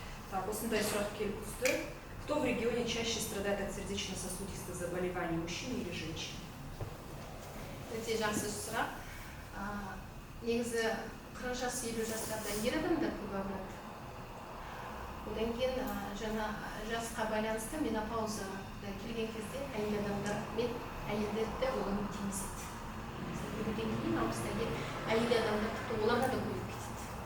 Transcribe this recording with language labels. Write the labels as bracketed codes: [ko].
[kk] Так, осындай сұрақ келіп түсті. [ru] Кто в регионе чаще страдает от сердечно-сосудистых заболеваний, мужчины или женщины? [kk] Өте жақсы сұрақ. Негізі 40 жас, 50 жастарда ер адамдар көп ауырады. Одан кейін жаңа жасқа байланысты менопауза келген кезде әйел адамдар мен әйелдерді оған теңіз еді. Өткен кейін 60-та әйел адамдар тіпті оларға да көбейіп кетеді.